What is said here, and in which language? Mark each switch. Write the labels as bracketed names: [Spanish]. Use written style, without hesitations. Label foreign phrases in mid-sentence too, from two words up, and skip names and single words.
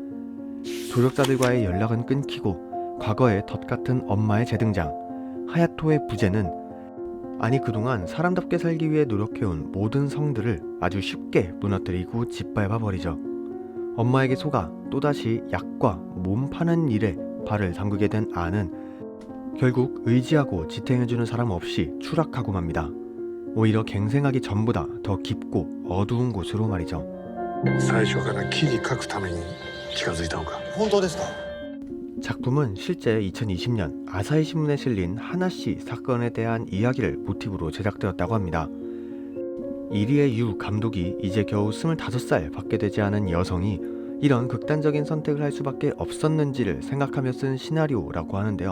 [Korean] 조력자들과의 연락은 끊기고 과거의 덫같은 엄마의 재등장, 하야토의 부재는 그동안 사람답게 살기 위해 노력해온 모든 성들을 아주 쉽게 무너뜨리고 짓밟아버리죠. 엄마에게 속아 또다시 약과 몸 파는 일에 발을 담그게 된 아는 결국 의지하고 지탱해주는 사람 없이 추락하고 맙니다. 오히려 갱생하기 전보다 더 깊고 어두운 곳으로 말이죠. [Japanese] 最初から記事書くために近づいたのか。本当ですか？ [Korean] 작품은 실제 2020년 아사히 신문에 실린 하나씨 사건에 대한 이야기를 모티브로 제작되었다고 합니다. 이리의 유 감독이 이제 겨우 25살 밖에 되지 않은 여성이 이런 극단적인 선택을 할 수밖에 없었는지를 생각하며 쓴 시나리오라고 하는데요.